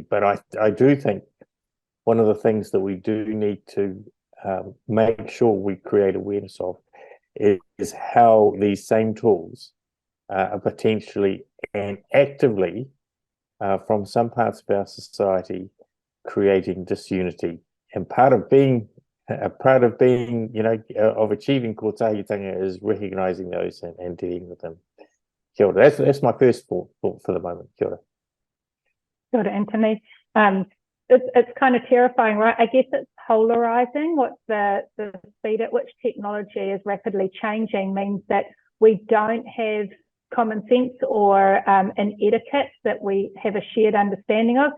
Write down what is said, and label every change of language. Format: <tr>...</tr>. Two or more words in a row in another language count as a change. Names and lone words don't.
<en>But I do think one of the things that we do need to make sure we create awareness of is how these same tools are potentially and actively from some parts of our society creating disunity. And part of being, of achieving Kotahitanga is recognizing those and dealing with them.</en> <mi>Kia ora.</mi> <en>That's my first thought for the moment.</en> <mi>Kia ora. Kia ora, Anthony.</mi> <en>It's kind of terrifying, right? I guess it's polarizing. What the speed at which technology is rapidly changing means that we don't have common sense or an etiquette that we have a shared understanding of.</en>